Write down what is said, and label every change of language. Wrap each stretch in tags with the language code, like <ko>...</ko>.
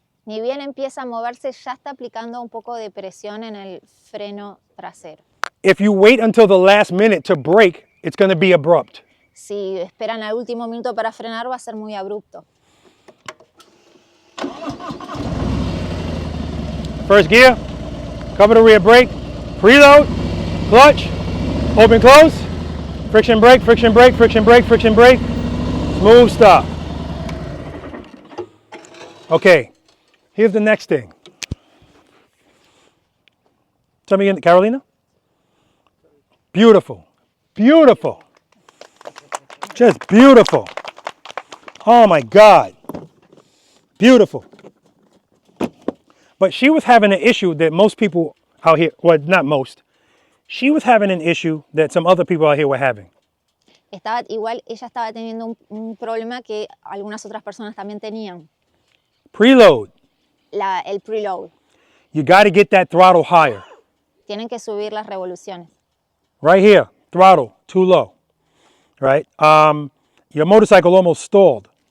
<es>Ni bien empieza a moverse, ya está aplicando un poco de presión en el freno trasero.</es> <en>If you wait until the last minute to brake, it's going to be abrupt.</en> <es>Si esperan al último minuto para frenar, va a ser muy abrupto.</es> <en>First gear, cover the rear brake, preload, clutch, open close, friction brake, friction brake, friction brake, friction brake, smooth stop. Okay, here's the next thing. Tell me again, Carolina? Beautiful, beautiful, just beautiful. Oh my God, beautiful. But she was having an issue that most people out here, well, not most, she was having an issue that some other people out here were having.</en> <es>Ella estaba teniendo un problema que algunas otras personas también tenían.</es> <en>Preload.</en> <es>El preload.</es> <en>You got to get that throttle higher.</en> <es>Tienen que subir las revoluciones.</es> <en>Right here, throttle, too low. Right? Your motorcycle almost stalled.</en>